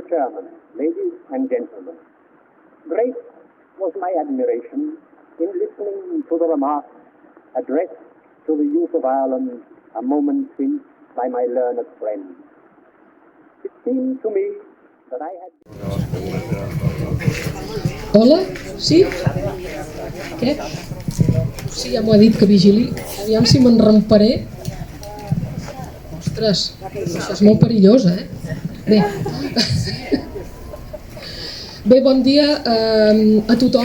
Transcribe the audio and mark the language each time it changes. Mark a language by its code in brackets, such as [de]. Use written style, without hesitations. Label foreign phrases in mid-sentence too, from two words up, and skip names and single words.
[en] Chairman, ladies and gentlemen, great was my admiration in listening to the remarks addressed to the youth of Ireland a moment since by my learned friend. It seemed to me that I had... [ca] Hola? Sí? Què? Sí, ja m'ho ha dit que vigili. Aviam si me'n ramparé. Ostres, això és molt perillós, Bé. Bé, bon dia a tothom.